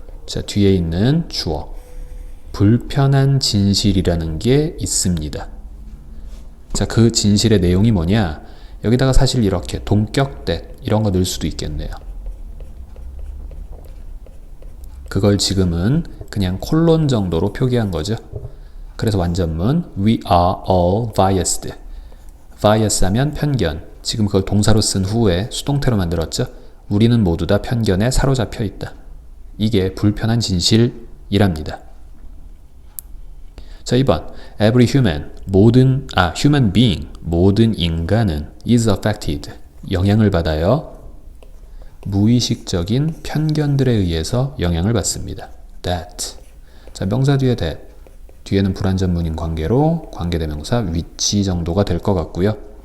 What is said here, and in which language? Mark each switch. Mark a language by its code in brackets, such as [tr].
[ko] 자, 뒤에 있는 주어, 불편한 진실이라는 게 있습니다. 자, 그 진실의 내용이 뭐냐? 여기다가 사실 이렇게 동격대 이런 거 넣을 수도 있겠네요. 그걸 지금은 그냥 콜론 정도로 표기한 거죠. 그래서 완전문 [en] We are all biased. [ko] bias 하면 편견. 지금 그걸 동사로 쓴 후에 수동태로 만들었죠. 우리는 모두 다 편견에 사로잡혀 있다. 이게 불편한 진실이랍니다. 자, 2번. [en] Every human, human being, [ko] 모든 인간은 [en] is affected, [ko] 영향을 받아요. 무의식적인 편견들에 의해서 영향을 받습니다. That. 자, 명사 뒤에 that. 뒤에는 불완전문인 관계로 관계대명사 위치 정도가 될 것 같고요.